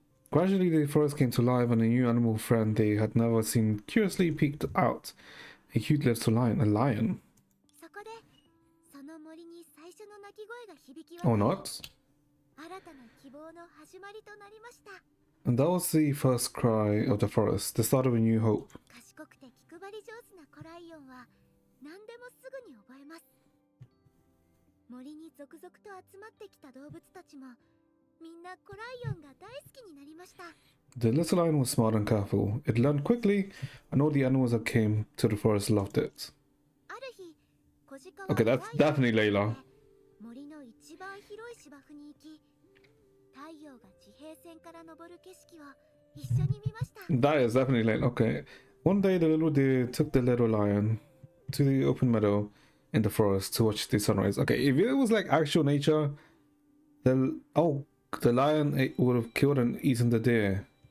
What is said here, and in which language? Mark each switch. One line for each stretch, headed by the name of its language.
English: Gradually the forest came to life and a new animal friend they had never seen curiously peeked out. A cute little lion. A lion?
Japanese: そこでその森に最初の鳴き声が響き
English: Or
Japanese: 渡り、
English: not?
Japanese: 新たな希望の始まりとなりました。
English: And that was the first cry of the forest, the start of a new hope.
Japanese: 賢くて気配り上手な子ライオンは何でもすぐに覚えます。森に続々と集まってきた動物たちもみんな子ライオンが大好きになりました。
English: The little lion was smart and careful. It learned quickly, and all the animals that came to the forest loved it.
Japanese: ある日、小鹿は
English: Okay, that's definitely Layla.
Japanese: 森の一番広い芝生に行き、太陽が地平線から昇る景色を一緒に見ました。
English: That is definitely Layla. Okay. One day the little deer took the little lion to the open meadow in the forest to watch the sunrise. Okay, if it was like actual nature, the lion would have killed and eaten the deer.